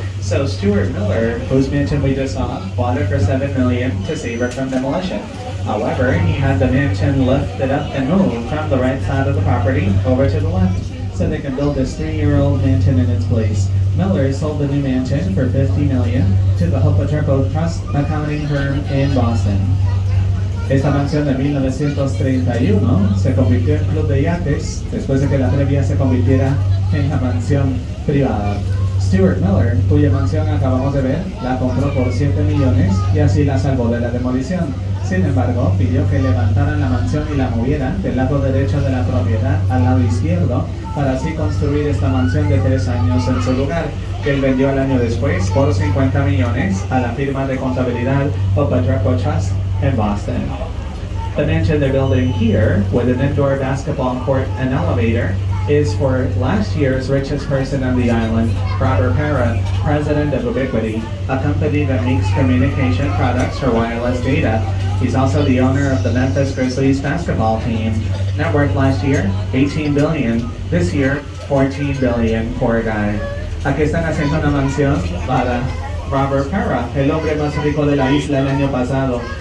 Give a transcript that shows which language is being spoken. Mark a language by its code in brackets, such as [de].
[en] So Stuart Miller, whose mansion we just saw, bought it for $7 million to save it from demolition. However, he had the mansion lifted up and moved from the right side of the property over to the left, so they can build this 3-year-old mansion in its place. Miller sold the new mansion for $50 million to the Hopotrico Trust accounting firm in Boston. [es] Esta mansión de 1931 se convirtió en club de yates después de que la previa se convirtiera en la mansión privada. Stuart Miller, cuya mansión acabamos de ver, la compró por $7 millones y así la salvó de la demolición. Sin embargo, pidió que levantaran la mansión y la movieran del lado derecho de la propiedad al lado izquierdo para así construir esta mansión de 3 años en su lugar, que él vendió al año después por $50 millones a la firma de contabilidad Hopotrico Trust in Boston. [en] The mansion they're building here, with an indoor basketball court and elevator, is for last year's richest person on the island, Robert Parra, president of Ubiquity, a company that makes communication products for wireless data. He's also the owner of the Memphis Grizzlies basketball team. Net worth last year, $18 billion. This year, $14 billion. Poor guy. [es] Aquí están haciendo una mansión para Robert Parra, el hombre más rico de la isla el año pasado.